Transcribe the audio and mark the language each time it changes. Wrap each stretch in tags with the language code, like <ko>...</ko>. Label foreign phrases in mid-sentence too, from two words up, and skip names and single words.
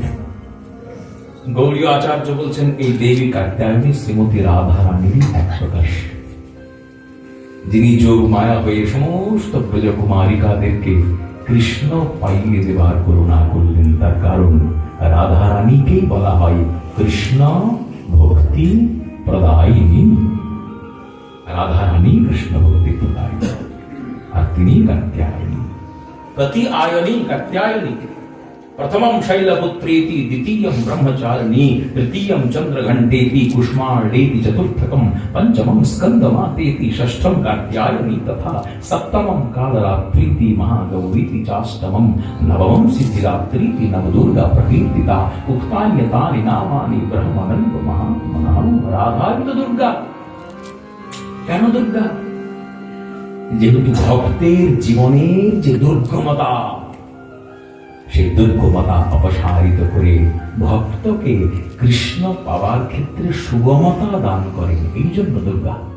<bn>গৌরীয় আচার্য বলছেন, এই দেবী কাত্যায়নী শ্রীমতী রাধা রানীর এক প্রকাশ, যিনি যোগ মায়া হয়ে সমস্ত ব্রজকুমারিকাদেরকে কৃষ্ণ পাইয়ে দেবার করুণা করলেন। তার কারণ রাধা রানীকেই বলা হয় কৃষ্ণ ভক্তি প্রদায়িনী। রাধা রানী কৃষ্ণ ভক্তি প্রদায়িনী, আর তিনি কাত্যায়নী। প্রতি আয়নী কাত্যায়নী।</bn> <sa>प्रथमं शैलपुत्रेति, द्वितीयं ब्रह्मचारिणी, तृतीयं चंद्रघंटेति, कुष्मांडेति, चतुर्थकं पंचमं स्कंदमातेति, षष्ठं कात्यायनी तथा सप्तमं कालरात्रीति, महागौरीति चाष्टमं नवमं सिद्धिरात्रीति, नवदुर्गा प्रकीर्तिता। उक्तान्यतानि नामानि ब्रह्मणैव महात्मनः। राधावित दुर्गा।</sa> <bn>কেন দুর্গা? যেহেতু ভক্তের জীবনের যে দুর্গমতা, সেই দুর্গমতা অপসারিত করে ভক্তকে কৃষ্ণ পাওয়ার ক্ষেত্রে সুগমতা দান করেন, এই জন্য দুর্গা।</bn>